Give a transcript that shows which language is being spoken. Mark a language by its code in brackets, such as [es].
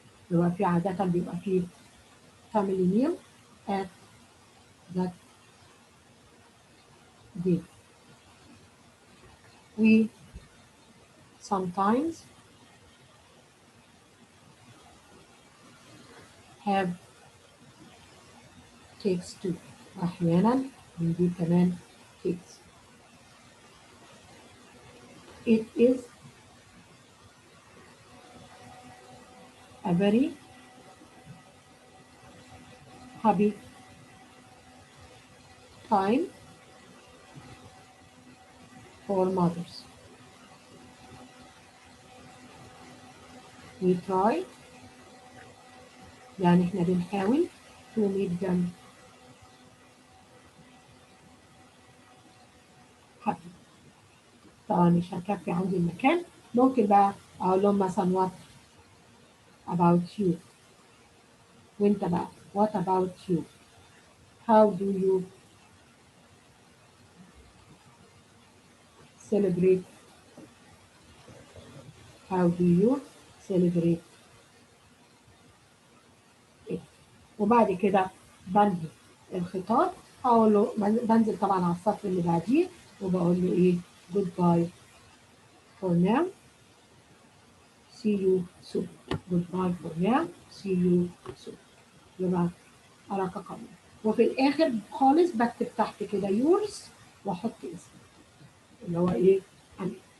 [ar] يبقى في عادة بيبقى في [en] family meal at that day. we sometimes have cakes too. [ar] أحيانا بنجيب كمان cakes. [en] it is a very happy time for mothers. we try [ar] يعني احنا بنحاول [en] to make them happy. [ar] طبعا مش هكفي عندي المكان، ممكن بقى اقول لهم مثلا [en] what about you. [ar] وانت بقى [en] what about you. how do you celebrate. how do you celebrate it. [ar] وبعد كده بنهي الخطاب، اقول له بنزل طبعا على السطر اللي بعديه وبقول له ايه [en] goodbye for now see you soon. goodbye for now see you soon. [ar] يبقى علاقة قوية. وفي الآخر خالص بكتب تحت كده [en] yours [ar] وأحط اسمي اللي هو إيه أمين.